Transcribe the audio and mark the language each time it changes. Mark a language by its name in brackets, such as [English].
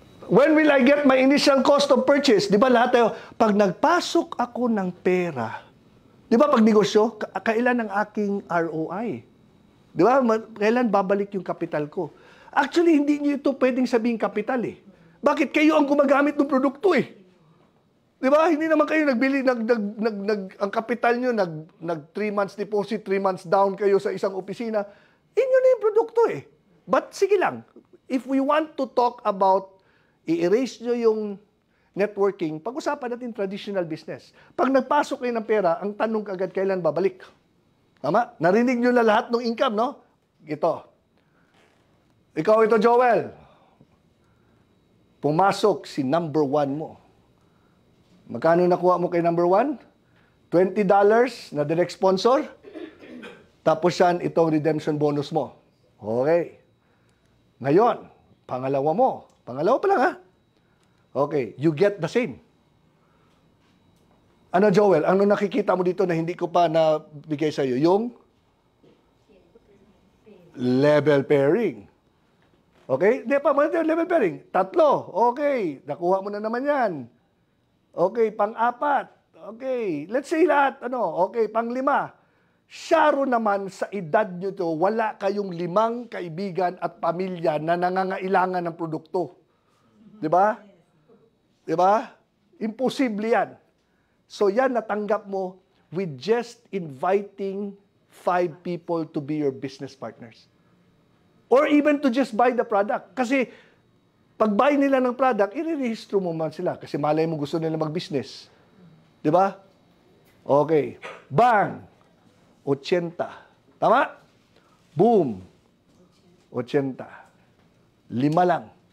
[English] When will I get my initial cost of purchase? [Filipino] Di ba lahat tayo, pag nagpasok ako ng pera, di ba pag negosyo, kailan ang aking ROI? Di ba? Kailan babalik yung kapital ko? Actually, hindi nyo ito pwedeng sabihin kapital eh. Bakit? Kayo ang gumagamit ng produkto eh. Di ba? Hindi naman kayo nagbili, ang kapital nyo, nag 3 months deposit, 3 months down kayo sa isang opisina. Inyo na yung produkto eh. But sige lang, [English] if we want to talk about [Filipino] i-erase nyo yung networking, pag-usapan natin traditional business. Pag nagpasok kayo ng pera, ang tanong kagad kailan babalik. Tama? Narinig nyo na lahat ng income, no? Ito. Ikaw ito, Joel. Pumasok si number 1 mo. Magkano nakuha mo kay number 1? $20 na direct sponsor. Tapos yan, itong redemption bonus mo. Okay. Ngayon, pangalawa mo. Pangalawa pa lang, ha? [English] Okay, you get the same. [Filipino] Ano, Joel? Ano nakikita mo dito na hindi ko pa nabigay sa'yo? Yung level pairing. Okay? Hindi pa, level pairing. 3. Okay, nakuha mo na naman yan. Okay, pang-4. Okay, let's say lahat. Okay, pang-5. Syaro naman sa edad nyo to, wala kayong 5 kaibigan at pamilya na nangangailangan ng produkto. Di ba? Di ba? Imposible yan. So yan natanggap mo [English] with just inviting 5 people to be your business partners. Or even to just buy the product. [Filipino] Kasi pag buy nila ng product, i-rehistro mo man sila. Kasi malay mo gusto nila mag-business. Di ba? Okay. Bang! 80. Tama? Boom. 80. 5 lang.